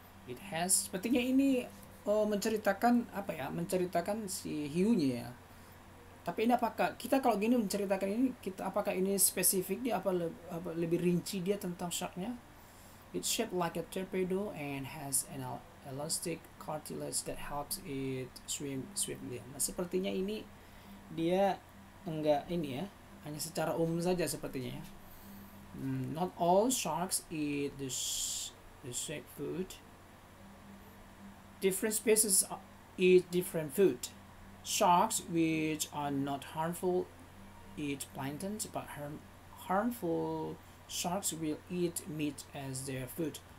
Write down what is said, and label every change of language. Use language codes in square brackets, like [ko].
[en] It has, [id] sepertinya ini menceritakan apa ya? Menceritakan si hiunya ya. Tapi ini apakah kita kalau gini menceritakan ini kita apakah ini spesifik dia apa lebih rinci dia tentang sharknya? [en] It's shaped like a torpedo and has an elastic cartilage that helps it swim swiftly. [id] Nah, sepertinya ini dia enggak ini ya, hanya secara umum saja sepertinya ya. [en] Not all sharks eat the shark food. Different species eat different food. Sharks, which are not harmful, eat plankton, but harmful sharks will eat meat as their food.